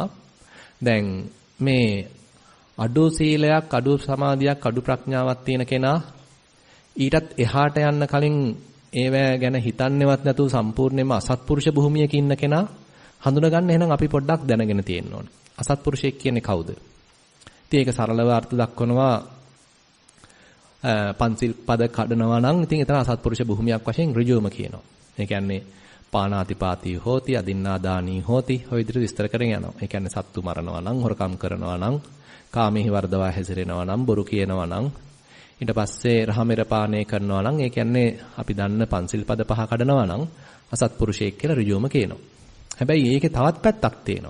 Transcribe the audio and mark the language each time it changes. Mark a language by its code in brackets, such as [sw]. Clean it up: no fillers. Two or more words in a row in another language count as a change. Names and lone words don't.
[si] දැන් මේ අඩු සීලයක්, අඩු සමාධියක්, අඩු ප්‍රඥාවක් තියෙන කෙනා ඊටත් එහාට යන්න කලින් ඒවැ ගැන හිතන්නේවත් නැතුව සම්පූර්ණයෙන්ම අසත්පුරුෂ භූමියක ඉන්න කෙනා හඳුනගන්න එහෙනම් අපි පොඩ්ඩක් දැනගෙන තියෙන්න ඕන. අසත්පුරුෂයෙක් කියන්නේ කවුද? ඉතින් ඒක සරලව අර්ථ දක්වනවා පන්සිල් පද කඩනවා නම් ඉතින් එතන අසත්පුරුෂ භූමියක් වශයෙන් ඍජුවම කියනවා. ඒ කියන්නේ [pi] පානාතිපාතී හෝති අදින්නාදානී හෝති [si] ඔය විදිහට විස්තර කරගෙන යනවා. ඒ කියන්නේ සත්තු මරනවා නම්, හොරකම් කරනවා නම්, කාමෙහි වර්ධවා හැසිරෙනවා නම්, බොරු කියනවා නම්, ඊට පස්සේ රහමෙර පානය කරනවා නම්, ඒ කියන්නේ අපි දන්න පන්සිල් පද පහ කඩනවා නම් අසත්පුරුෂයෙක් කියලා ඍජුවම කියනවා. හැබැයි ඒකේ තවත් පැත්තක් තියෙනවා.